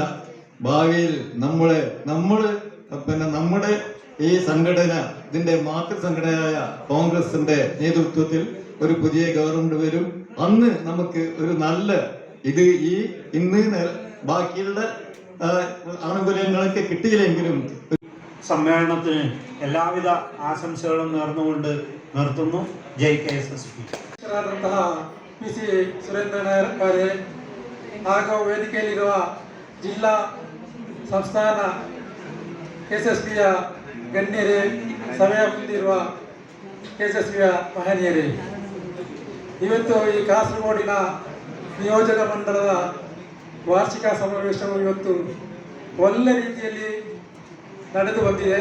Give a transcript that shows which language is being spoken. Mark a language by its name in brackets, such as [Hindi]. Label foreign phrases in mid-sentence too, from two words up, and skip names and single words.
[Malayalam] ഭാവിയിൽ നമ്മുടെ ഈ സംഘടന, ഇതിന്റെ മാതൃസംഘടനയായ കോൺഗ്രസിന്റെ നേതൃത്വത്തിൽ ഒരു പുതിയ ഗവൺമെന്റ് വരും. അന്ന് നമുക്ക് ഒരു നല്ല ഇന്ന് ബാക്കിയുള്ള ആനുകൂല്യങ്ങളൊക്കെ കിട്ടിയില്ലെങ്കിലും സമ്മേളനത്തിന് എല്ലാവിധ ആശംസകളും നേർന്നുകൊണ്ട് നിർത്തുന്നു. ജയ് KSSP. [Kannada] PC ಸುರೇಂದ್ರನಾಯಕರೇ ಹಾಗೂ ವೇದಿಕೆಯಲ್ಲಿರುವ ಜಿಲ್ಲಾ ಸಂಸ್ಥಾನ KSSPಯ ಗಣ್ಯರೇ, ಸಭೆಯ ಮುಂದಿರುವ KSSPಯ ಮಹನೀಯರೇ, ಇವತ್ತು ಈ ಕಾಸರಗೋಡಿನ ನಿಯೋಜಕ ಮಂಡಲದ ವಾರ್ಷಿಕ ಸಮಾವೇಶವು ಇವತ್ತು ಒಳ್ಳೆ ರೀತಿಯಲ್ಲಿ ನಡೆದು ಬಂದಿದೆ.